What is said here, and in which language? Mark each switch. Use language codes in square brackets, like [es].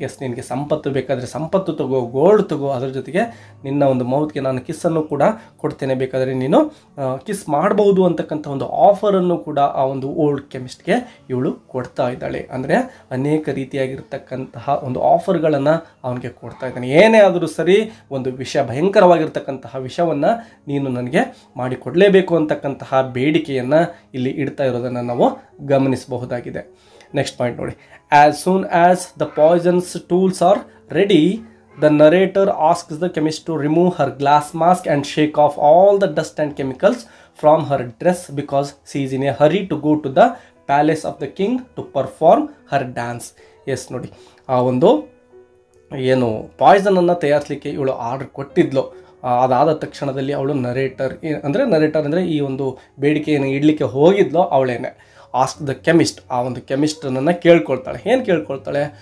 [kn] S, ನಿನಗೆ ಸಂಪತ್ತು ಬೇಕಾದರೆ ಸಂಪತ್ತು ತಗೋ, ಗೋಲ್ಡ್ ತಗೋ, ಅದರ ಜೊತೆಗೆ ನಿನ್ನ ಒಂದು ಮೌತ್ಗೆ ನಾನು ಕಿಸ್ಸನ್ನು ಕೂಡ ಕೊಡ್ತೇನೆ, ಬೇಕಾದರೆ ನೀನು ಕಿಸ್ ಮಾಡಬಹುದು ಅಂತಕ್ಕಂಥ ಒಂದು ಆಫರನ್ನು ಕೂಡ ಆ ಒಂದು ಓಲ್ಡ್ ಕೆಮಿಸ್ಟ್ಗೆ ಇವಳು ಕೊಡ್ತಾ ಇದ್ದಾಳೆ. ಅಂದರೆ ಅನೇಕ ರೀತಿಯಾಗಿರ್ತಕ್ಕಂತಹ ಒಂದು ಆಫರ್ಗಳನ್ನು ಅವನಿಗೆ ಕೊಡ್ತಾ ಇದ್ದಾನೆ. ಏನೇ ಆದರೂ ಸರಿ, ಒಂದು ಭಯಂಕರವಾಗಿರ್ತಕ್ಕಂತಹ ವಿಷಯವನ್ನು ನೀನು ನನಗೆ ಮಾಡಿಕೊಡಲೇಬೇಕು ಅಂತಕ್ಕಂತಹ ಬೇಡಿಕೆಯನ್ನು ಇಲ್ಲಿ ಇಡ್ತಾ ಇರೋದನ್ನು ನಾವು ಗಮನಿಸಬಹುದಾಗಿದೆ. ನೆಕ್ಸ್ಟ್ ಪಾಯಿಂಟ್ ನೋಡಿ, [en] as soon as the poison's tools are ready, the narrator asks the chemist to remove her glass mask and shake off all the dust and chemicals from her dress because she is in a hurry to go to the palace of the king to perform her dance. [kn] Yes ನೋಡಿ, ಆ ಒಂದು ಏನು ಪಾಯ್ಸನನ್ನು ತಯಾರಿಸಲಿಕ್ಕೆ ಇವಳು order ಕೊಟ್ಟಿದ್ಲು, ಅದಾದ ತಕ್ಷಣದಲ್ಲಿ ಅವಳು narrator ಅಂದರೆ ಈ ಒಂದು ಬೇಡಿಕೆಯನ್ನು ಇಡಲಿಕ್ಕೆ ಹೋಗಿದ್ಲೋ ಅವಳೇನೆ. [en] ask the chemist, [kn] ಆ ಒಂದು ಕೆಮಿಸ್ಟನ್ನು ಕೇಳ್ಕೊಳ್ತಾಳೆ. ಏನು ಕೇಳ್ಕೊಳ್ತಾಳೆ?